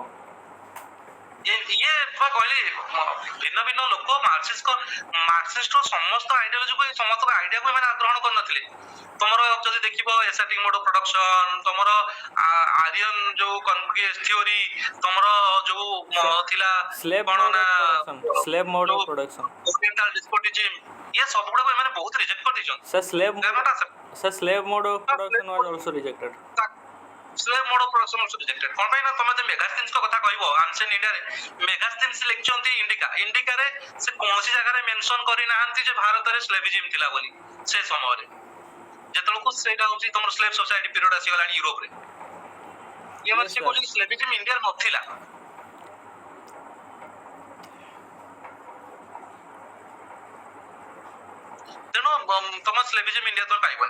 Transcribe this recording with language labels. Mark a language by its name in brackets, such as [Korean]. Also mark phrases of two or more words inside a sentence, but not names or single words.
[Odia] ଇଏ କହିଲି ଭିନ୍ନ ଭିନ୍ନ ଲୋକ ମାର୍କ୍ସିଷ୍ଟର ସମସ୍ତ ଆଇଡିଓଲୋଜିକୁ ସମସ୍ତ ଆଇଡିଆକୁ ଏମାନେ ଗ୍ରହଣ କରିନଥିଲେ ତମର ଯଦି ଦେଖିବ [English] Asiatic mode of production [Odia] ତମର ଆରିୟନ ଯୋଉ [English] conquest theory [Odia] ତମର ଯୋଉ ଥିଲା କଣ ନା [English] slave mode of production oriental despotism [Odia] ଇଏ ସବୁଗୁଡାକୁ ଏମାନେ ବହୁତ ରିଜେକ୍ଟ କରିଦେଇଛନ୍ତି [English] sir slave mode of production was also rejected slave mode of production also rejected [Odia] କଣ ପାଇଁ ନା ତମେ ଯଦି ମେଗାସ୍ଥିନ୍ସଙ୍କ କଥା କହିବ ଆନସିଏଣ୍ଟ ଇଣ୍ଡିଆରେ ମେଗାସ୍ଥିନ୍ସ ଲେଖିଛନ୍ତି ଇଣ୍ଡିକାରେ ସେ କୌଣସି ଜାଗାରେ ମେନସନ କରିନାହାନ୍ତି ଯେ ଭାରତରେ ସ୍ଲେଭିଜିମ୍ ଥିଲା ବୋଲି ସେ ସମୟରେ ଯେତେବେଳକୁ ସେଇଟା ହଉଛି ତମର [English] slave society period [Odia] ଆସିଗଲାଣି ୟୁରୋପରେ ଇଏ ମାନେ ସେ କହୁଛନ୍ତି ସ୍ଲେଭିଜିମ୍ ଇଣ୍ଡିଆରେ ନଥିଲା ତେଣୁ ତମ ସ୍ଲେଭିଜିମ୍ ଇଣ୍ଡିଆ ତମେ ପାଇବନି